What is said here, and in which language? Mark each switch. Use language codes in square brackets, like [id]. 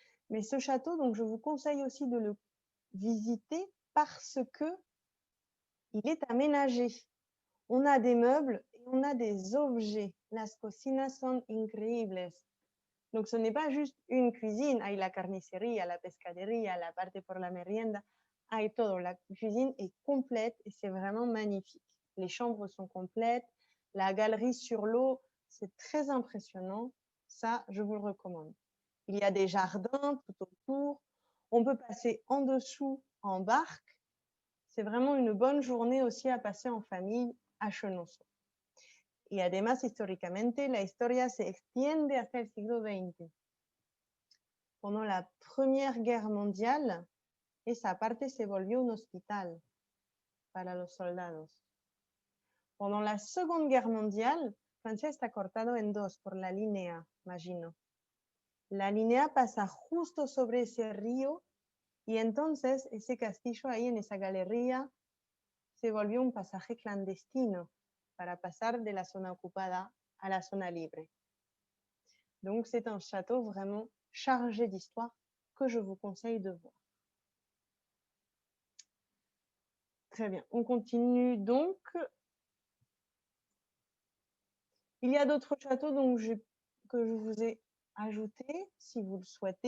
[fr] Mais ce château, donc, je vous conseille aussi de le visiter parce que il est aménagé. On a des meubles et on a des objets. [es] Las cocinas son increíbles. [fr] Donc, ce n'est pas juste une cuisine. [es] Hay la carnicería, la pescadería, la parte por la merienda. Hay todo. [fr] La cuisine est complète et c'est vraiment magnifique. Les chambres sont complètes. La galerie sur l'eau, c'est très impressionnant. Ça, je vous le recommande. Il y a des jardins tout autour. On peut passer en dessous en barque. C'est vraiment une bonne journée aussi à passer en famille à Chenonceau. [es] Y además, históricamente, la historia se extiende hasta el siglo XX. [fr] Pendant la Première Guerre mondiale, [es] esa parte se volvió un hospital para los soldados. [fr] Pendant la Seconde Guerre mondiale, [es] Francia está cortado en dos por la línea Maginot. La línea pasa justo sobre ese río y entonces ese castillo ahí en esa galería se volvió un pasaje clandestino para pasar de la zona ocupada à la zona libre. [fr] Donc, c'est un château vraiment chargé d'histoire que je vous conseille de voir. Très bien, on continue donc. Il y a d'autres châteaux donc, que je vous ai ajoutés, si vous le souhaitez.